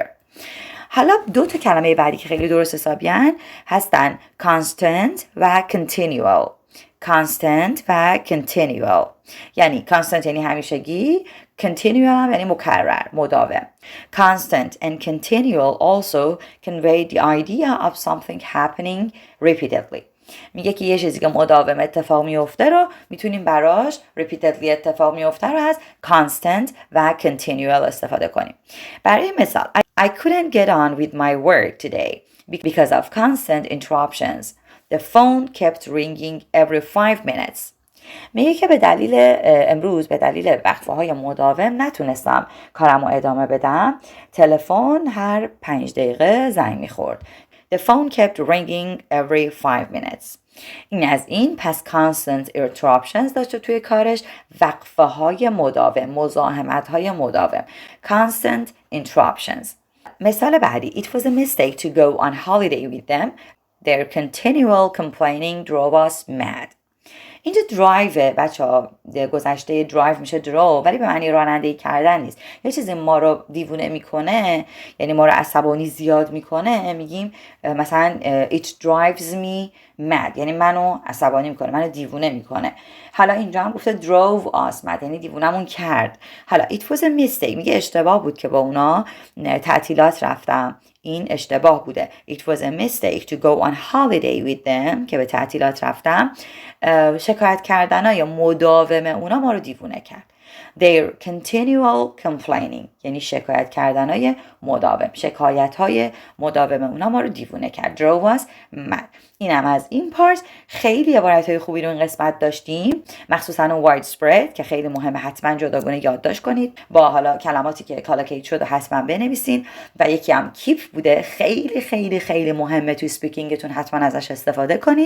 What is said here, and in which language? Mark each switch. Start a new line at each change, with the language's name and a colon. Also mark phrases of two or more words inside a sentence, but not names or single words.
Persian: حالا 2 کلمه بعدی که خیلی درست حسابیان هستن constant و continual. constant و continual یعنی constant یعنی همیشگی، continual هم یعنی مکرر، مداوم.
English: constant and continual also convey the idea of something happening repeatedly.
Persian: میگه که یه چیزی که مداوم اتفاق میفته رو میتونیم براش repeatedly اتفاق میفته رو از constant و continual استفاده کنیم. برای مثال
English: I couldn't get on with my work today because of constant interruptions. The phone kept ringing every 5 minutes.
Persian: میگه که به دلیل وقفه‌های مداوم نتونستم کارم رو ادامه بدم. تلفن هر 5 دقیقه زنگ میخورد.
English: The phone kept ringing every 5 minutes.
Persian: این از این. پس
English: constant interruptions
Persian: داشته توی کارش، وقفه های مداوم، مزاحمت های مداوم.
English: constant interruptions.
Persian: مثال بعدی
English: It was a mistake to go on holiday with them. Their continual complaining drove us mad.
Persian: اینجا درایو بچه ها، گذشته درایو میشه درو، ولی به معنی رانندگی کردن نیست. یه چیزی ما رو دیوونه میکنه، یعنی ما رو عصبانی زیاد میکنه، میگیم مثلا
English: it drives me mad،
Persian: یعنی منو عصبانی میکنه، منو دیوونه میکنه. حالا اینجا هم گفته
English: drove us mad،
Persian: یعنی دیوونمون کرد. حالا
English: it was a mistake
Persian: میگه اشتباه بود که با اونا تعطیلات رفتم، این اشتباه بوده.
English: It was a mistake to go on holiday with them
Persian: که به تعطیلات رفتم. شکایت کردن ها یا مداوم اونا ما رو دیوونه کرد.
English: Their continual complaining
Persian: یعنی شکایت کردن های مداوم، شکایت های مداوم اونا ما رو دیوونه کرد.
English: drove us mad.
Persian: اینم از این پارت. خیلی عبارت های خوبی رو این قسمت داشتیم، مخصوصا اون widespread که خیلی مهمه، حتما جداگانه یادداشت کنید با حالا کلماتی که کالوکیت شد و حتما بنویسین. و یکی هم کیپ بوده، خیلی خیلی خیلی مهمه توی سپیکینگتون، حتما ازش استفاده کنید.